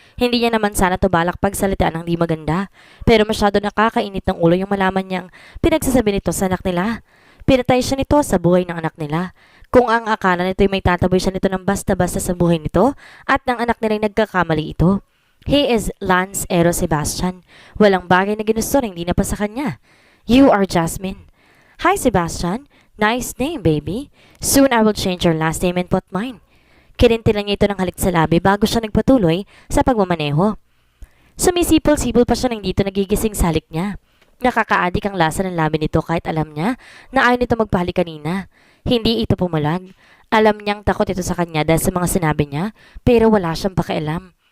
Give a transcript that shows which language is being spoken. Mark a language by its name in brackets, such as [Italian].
[Filipino] Hindi niya naman sana tubalak pagsalitaan ng di maganda, pero masyado nakakainit ng ulo yung malaman niyang pinagsasabi nito sa anak nila. Pinatay siya nito sa buhay ng anak nila. Kung ang akala nito ay may tataboy siya nito ng basta-basta sa buhay nito at ng anak nila ay nagkakamali ito. [English] He is Lance Eros Sebastian. [Filipino] Walang bagay na ginusto na hindi na pa sa kanya. [English] You are Jasmine. Hi, Sebastian. Nice name, baby. Soon I will change your last name and put mine. [Filipino] Kinintilan niya ito ng halik sa labi bago siya nagpatuloy sa pagmamaneho. Sumisipol-sipol pa siya nang dito nagigising sa halik niya. Nakakaadik ang lasa ng labi nito kahit alam niya na ayaw nito magpahalik kanina. Hindi ito pumalag. Alam niyang takot ito sa kanya dahil sa mga sinabi niya, pero wala siyang pakialam.